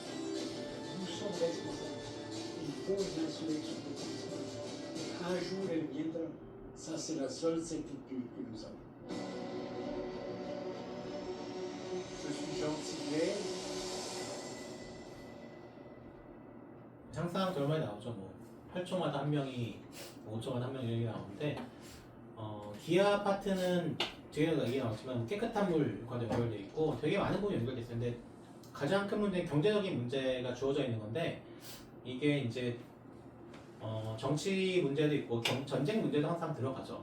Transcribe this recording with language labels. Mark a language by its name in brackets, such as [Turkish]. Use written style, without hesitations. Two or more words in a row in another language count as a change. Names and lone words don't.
[French] Nous sommes responsables. Il faut une insurrection de ça. Un jour, elle viendra. Ça, c'est la seule certitude que nous avons. Je suis Jean Sigler. [Korean] 항상 결말에 나오죠. 뭐 8초마다 한 명이 5초마다 한 명이 이렇게 나오는데 기아 아파트는 뒤에도 얘기 나왔지만 깨끗한 물과 연결돼 있고 되게 많은 부분이 연결돼 있어요. 근데 가장 큰 문제는 경제적인 문제가 주어져 있는 건데 이게 이제 정치 문제도 있고 전쟁 문제도 항상 들어가죠.